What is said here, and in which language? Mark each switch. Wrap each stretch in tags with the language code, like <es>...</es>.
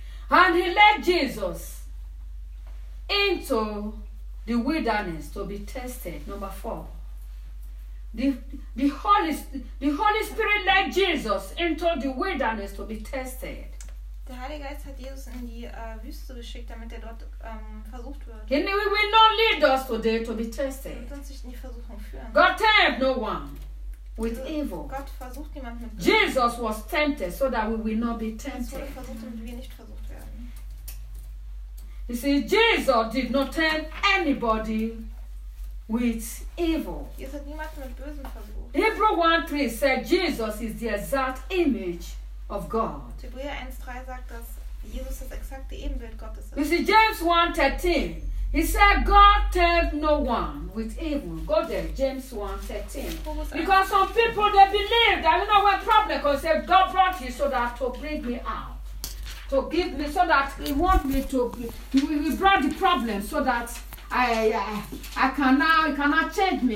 <en>And he led Jesus into the wilderness to be tested. Number four. The Holy Spirit led Jesus into the wilderness to be tested.</en> <de>Der Heilige Geist hat Jesus in die Wüste geschickt, damit er dort versucht wird.</de> <en>He will not lead us today to be tested.</en> <de>Er wird uns nicht in die Versuchung führen.</de> <en>God tempt no one with evil.</en> <de>Gott versucht niemanden mit</de> <en>Jesus was tempted, so that we will not be tempted.</en> <de>Er wurde versucht, damit wir nicht versucht werden.</de> <en>You see, Jesus did not tempt anybody with evil.</en> <de>Jesus hat niemanden mit Bösen versucht.</de> <en>Hebrews 1:3 said Jesus is the exact image of God.</en> <de>Hebräer 1:3 sagt, dass Jesus das exakte Ebenbild Gottes ist.</de> <en>You see, James 1:13, he said, God tempt no one with evil. Go there, James 1:13. Because some people, they believe that, you know, we're problem, because God brought you so that to bring me out. To give me, so that he wants me to, he brought the problem so that I cannot change me.</en>